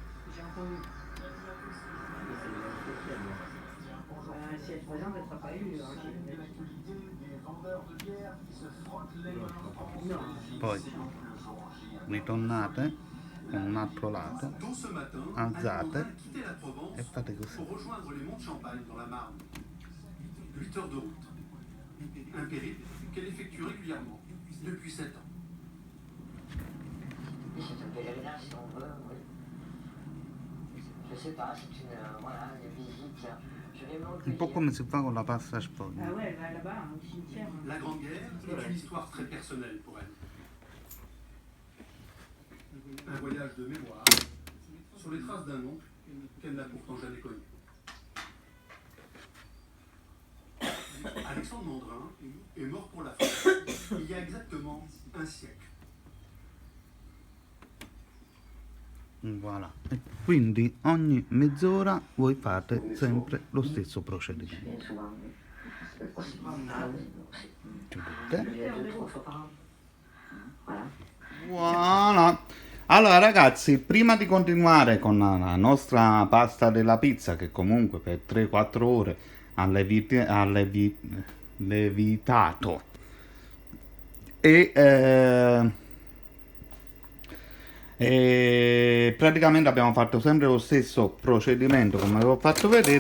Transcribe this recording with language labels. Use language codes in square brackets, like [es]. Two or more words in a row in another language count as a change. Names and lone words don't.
[it] Poi ritornate con un altro lato, alzate e fate così. [fr] 8 heures de route. Un périple qu'elle effectue régulièrement depuis 7 ans. C'est un pèlerinage si on veut, oui. Je sais pas, c'est une, voilà, une visite. Je vais me [it] Un po' come si fa con la pasta sfoglia. [fr] Ah ouais, elle va là-bas, au cimetière. La Grande Guerre est une histoire très personnelle pour elle. Un voyage de mémoire sur les traces d'un oncle qu'elle n'a pourtant jamais connu. Alexandre Mandrin est mort pour la France il y a exactement un siècle. Voilà. [it] E quindi ogni mezz'ora voi fate sempre lo stesso procedimento. Chiudete. [fr] Voilà. [it] Allora ragazzi, prima di continuare con la nostra pasta della pizza, che comunque per 3-4 ore ha levitato e praticamente abbiamo fatto sempre lo stesso procedimento come vi ho fatto vedere.